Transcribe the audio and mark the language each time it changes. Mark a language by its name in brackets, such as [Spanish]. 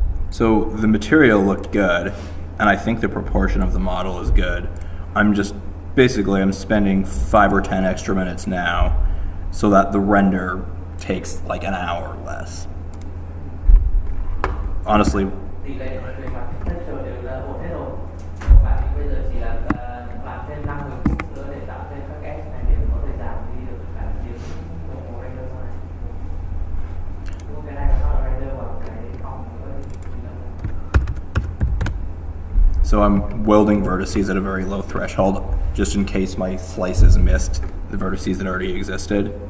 [English] So the material looked good, and I think the proportion of the model is good. I'm spending 5 or 10 extra minutes now so that the render takes like an hour less. Honestly, [Vietnamese] Tỷ lệ về mặt texture đều là ổn hết rồi. Không phải thì bây giờ chỉ là làm thêm 5-10 phút nữa để tạo thêm các cái edge này để có thể giảm đi được cả tiếng đồng hồ render sau này. Đúng cái này là sao là render vào cái phòng nữa. [English] So I'm welding vertices at a very low threshold, just in case my slices missed the vertices that already existed.